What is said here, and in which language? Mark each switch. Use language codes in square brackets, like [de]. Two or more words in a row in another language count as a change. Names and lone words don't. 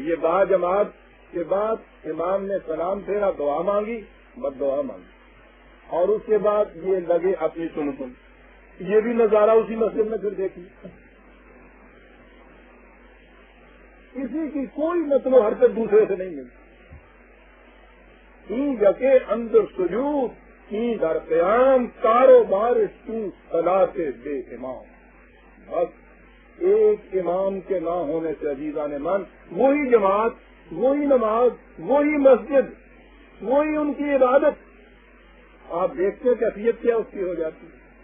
[ur] یہ باجماعت کے بعد امام نے سلام پھیرا، دعا مانگی، بد دعا مانگی، اور اس کے بعد یہ لگے اپنی سن، یہ بھی نظارہ اسی مسجد میں پھر دیکھیے۔ کسی کی کوئی مطلب حرکت دوسرے سے نہیں ملتی۔ [fa] این یکے اندر سجود، این در قیام، کاروبار تو صلاۃ بے امام۔ [ur] بس ایک امام کے نہ ہونے سے عزیزان من، وہی جماعت، وہی نماز، وہی مسجد، وہی ان کی عبادت، آپ دیکھتے کیفیت کیا اس کی ہو جاتی ہے۔